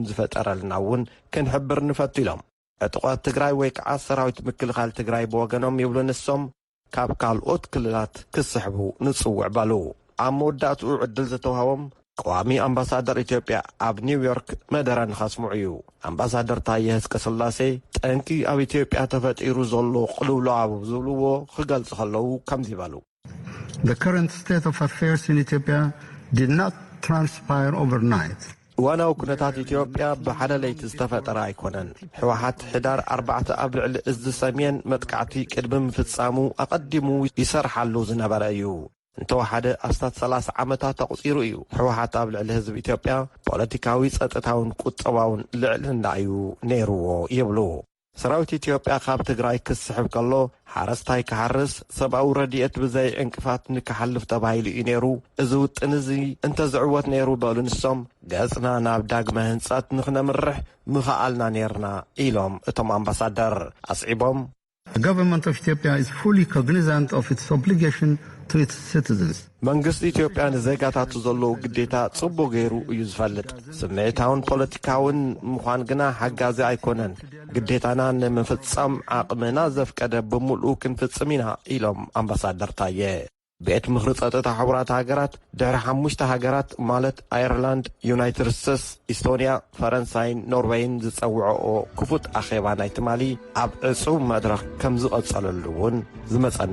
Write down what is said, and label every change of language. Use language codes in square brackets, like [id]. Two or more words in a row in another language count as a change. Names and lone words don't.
[ti] ዝፈጠረልና እውን ክንሕብር ንፈቱ ኢሎም ዕጡቓት ትግራይ ወይ ከዓ ሰራዊት ምክልኻል ትግራይ ብወገኖም ይብሉ ንሶም ካብ ካልኦት ክልላት ክስሕቡ ንጽውዕ በሉ ኣብ መወዳእትኡ ዕድል ዝተውሃቦም ቀዋሚ ኣምባሳደር ኢትዮጵያ ኣብ ኒውዮርክ መደረ ንኸስምዑ እዩ ኣምባሳደር ታየ አጽቀሥላሴ ጠንቂ ኣብ ኢትዮጵያ ተፈጢሩ ዘሎ ቅልውላው ዝብልዎ ክገልጹ ከለዉ ከምዚ ይበሉ [en] The current state of affairs in Ethiopia did not transpire overnight. [ti] ዋናው ኩነታት ኢትዮጵያ ብሓደ ለይቲ ዝተፈጠረ ኣይኮነን ሕወሓት ሕዳር 4 ኣብ ልዕሊ እዝ ሰሜን መጥቃዕቲ ቅድሚ ምፍጻሙ ኣቐዲሙ ይሰርሓሉ ዝነበረ እዩ እንተወሓደ ኣስታት 30 ዓመታት ተቑፂሩ እዩ ሕወሓት ኣብ ልዕሊ ህዝቢ ኢትዮጵያ ፖለቲካዊ ጸጥታውን ቁጠባውን ልዕልና እዩ ነይርዎ ይብሉ ሰራዊት ኢትዮጵያ ካብ ትግራይ ክስሕብ ከሎ ሓረስታይ ክሓርስ ሰብኣዊ ረድኤት ብዘይ ዕንቅፋት ንክሓልፍ ተባሂሉ እዩ ነይሩ እዚ ውጥን እዚ እንተዝዕወት ነይሩ በሉ ንሶም ገጽና ናብ ዳግመ ህንጸት ንኽነምርሕ ምኽኣልና ነርና ኢሎም እቶም ኣምባሳደር ኣጽዒቦም [en] The government of Ethiopia is fully cognizant of its obligation to its citizens. [ti] መንግስቲ ኢትዮጵያ ንዜጋታቱ ዘለዎ ግዴታ ጽቡቕ ገይሩ እዩ ዝፈልጥ ስምዒታውን ፖለቲካውን ምዃን ግና ሓጋዚ ኣይኮነን ግዴታና ንምፍጻም ዓቕምና ዘፍቀደ ብምሉእ ክንፍጽም ኢና ኢሎም ኣምባሳደር ታየ ቤት ምኽሪ ጸጥታ ሕቡራት ሃገራት ድሕሪ 5 ሃገራት ማለት ኣየርላንድ ዩናይትድ ስቴትስ ኢስቶንያ ፈረንሳይን ኖርዌይን ዝጸውዐኦ ክፉት ኣኼባ ናይ ትማሊ ኣብ ዕጹብ መድረኽ ከም ዝቐጸለሉ እውን ዝመጸና